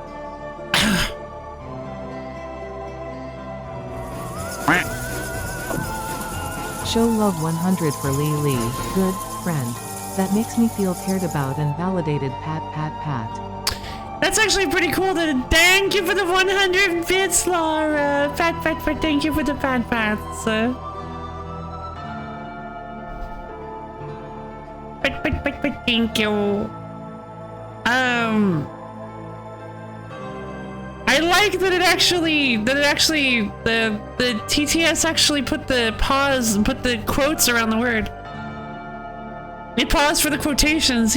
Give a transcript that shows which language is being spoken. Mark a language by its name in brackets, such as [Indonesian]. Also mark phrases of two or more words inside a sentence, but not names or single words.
[English] Show love 100 for Lee Lee, good friend. That makes me feel cared about and validated. Pat, pat, pat. That's actually pretty cool. Thank you for the 100 bits, Laura. Pat, pat, pat. Thank you for the pat pats. Pat, pat, pat, pat. Thank you. I like that it actually, the TTS actually put the pause, put the quotes around the word. It paused for the quotations.